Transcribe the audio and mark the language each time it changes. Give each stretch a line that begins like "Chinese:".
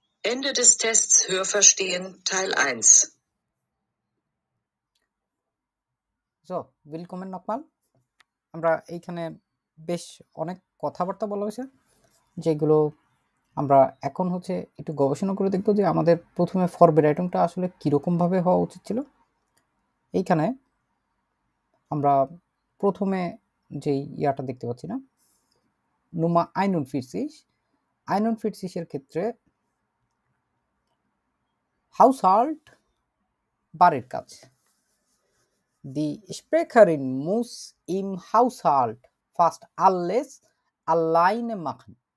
German: Ende des Tests Hörverstehen Teil 1.
Bangla: So ওয়েলকামের নকমাল আমরা এইখানে বেশ অনেক কথাবার্তা বলা হয়েছে, যেগুলো আমরা এখন হচ্ছে একটু গবেষণা করে দেখব যে আমাদের প্রথমে ফরওয়ার্ড আইটেমটা আসলে কীরকমভাবে হওয়া উচিত ছিল। এইখানে আমরা প্রথমে যেই ইয়াটা দেখতে পাচ্ছি না, নুমা 41 ক্ষেত্রে হাউসহাল্ট বাড়ির কাজ।
German: Die Sprecherin muss im Haushalt fast alles alleine machen.